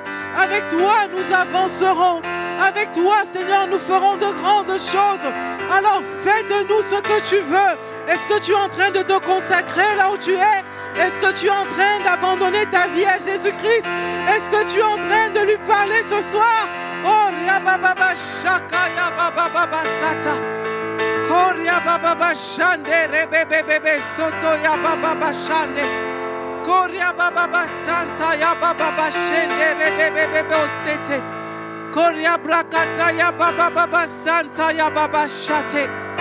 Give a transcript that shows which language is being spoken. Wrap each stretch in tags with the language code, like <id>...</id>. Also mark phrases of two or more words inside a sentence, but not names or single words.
<fr>Avec toi, nous avancerons. Avec toi, Seigneur, nous ferons de grandes choses. Alors fais de nous ce que tu veux. Est-ce que tu es en train de te consacrer là où tu es? Est-ce que tu es en train d'abandonner ta vie à Jésus-Christ? Est-ce que tu es en train de lui parler ce soir? Oh, Riababa Shaka Yababa Sata. Koria Baba Shande Rebebebe Soto Yababa Shande. Koria Baba Santa Yababa Shende Rebebebe Osete. Koria Brakata Yababa Santa Yababa Shate.</fr>